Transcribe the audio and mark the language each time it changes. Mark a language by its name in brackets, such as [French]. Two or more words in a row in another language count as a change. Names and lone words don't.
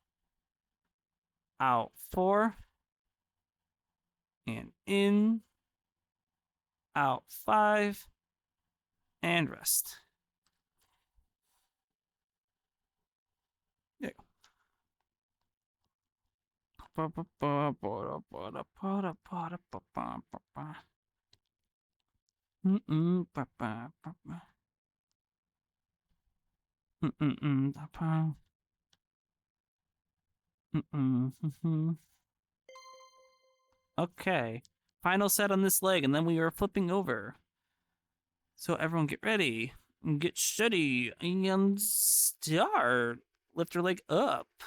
[English] Out. 4. And in. Out. 5. and rest. There you go. Mm-mm, ba-ba, ba-ba. Mm-mm, ba-ba. Mm-mm, mhm. Okay. Final set on this leg, and then we are flipping over. So everyone get ready. And get steady. And start. Lift your leg up.